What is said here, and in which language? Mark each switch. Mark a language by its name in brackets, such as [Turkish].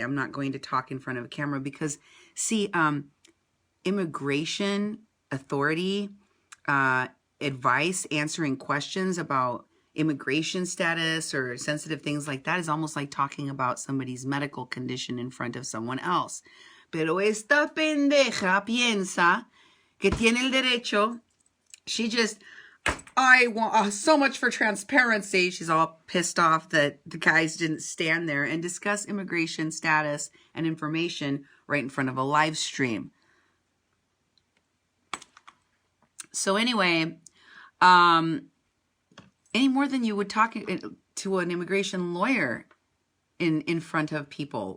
[English] I'm not going to talk in front of a camera," because, see, immigration authority advice, answering questions about immigration status or sensitive things like that is almost like talking about somebody's medical condition in front of someone else. [Spanish] Pero esta pendeja piensa que tiene el derecho. [English] She just, I want so much for transparency. She's all pissed off that the guys didn't stand there and discuss immigration status and information right in front of a live stream. So anyway, any more than you would talk to an immigration lawyer in front of people.